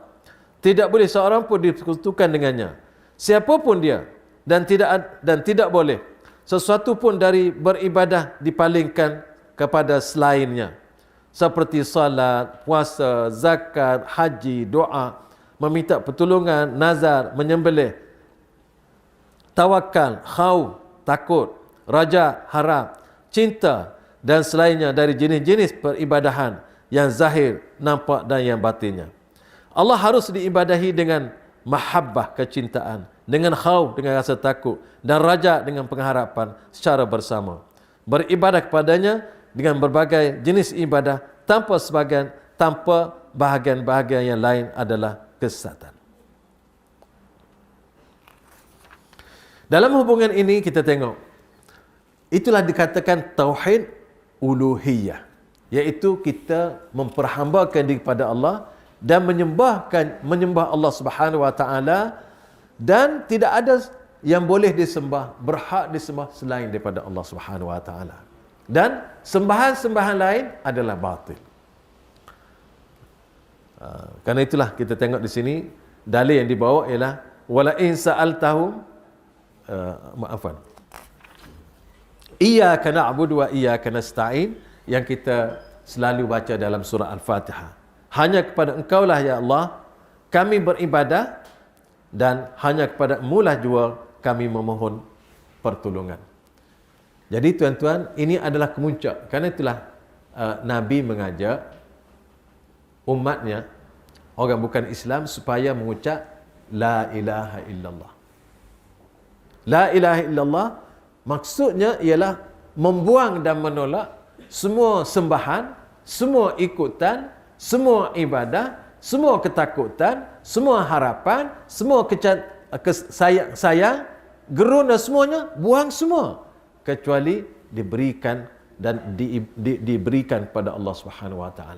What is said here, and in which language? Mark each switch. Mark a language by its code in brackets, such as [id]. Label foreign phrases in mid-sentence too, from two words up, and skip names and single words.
[ms] Tidak boleh seorang pun disekutukan dengannya, siapapun dia, dan tidak boleh sesuatu pun dari beribadah dipalingkan kepada selainnya, seperti salat, puasa, zakat, haji, doa, meminta pertolongan, nazar, menyembelih, tawakal, khauf, takut, raja, harap, cinta, dan selainnya dari jenis-jenis peribadahan yang zahir, nampak, dan yang batinnya. Allah harus diibadahi dengan mahabbah, kecintaan, dengan khauf, dengan rasa takut, dan raja, dengan pengharapan secara bersama. Beribadah kepadanya dengan berbagai jenis ibadah tanpa bahagian-bahagian yang lain adalah kesesatan. Dalam hubungan ini kita tengok, itulah dikatakan tauhid uluhiyah, iaitu kita memperhambakan diri kepada Allah dan menyembah Allah [ar] سبحانه وتعالى, [ms] dan tidak ada yang boleh disembah, berhak disembah selain daripada Allah [ar] سبحانه وتعالى. [ms] Dan sembahan-sembahan lain adalah batil. Karena itulah kita tengok di sini dalil yang dibawa ialah [ar] ولئن سألتهم إياك نعبد وإياك نستعين, [ms] yang kita selalu baca dalam surah Al-Fatihah. Hanya kepada Engkaulah ya Allah kami beribadah, dan hanya kepada Mulah jua kami memohon pertolongan. Jadi tuan-tuan, ini adalah kemuncak. Karena itulah Nabi mengajak umatnya, orang bukan Islam, supaya mengucap [ar] لا إله إلا الله. لا إله إلا الله [ms] maksudnya ialah membuang dan menolak semua sembahan, semua ikutan, semua ibadah, semua ketakutan, semua harapan, semua sayang, geruna, semuanya buang semua, kecuali diberikan dan diberikan kepada Allah [ar] سبحانه وتعالى.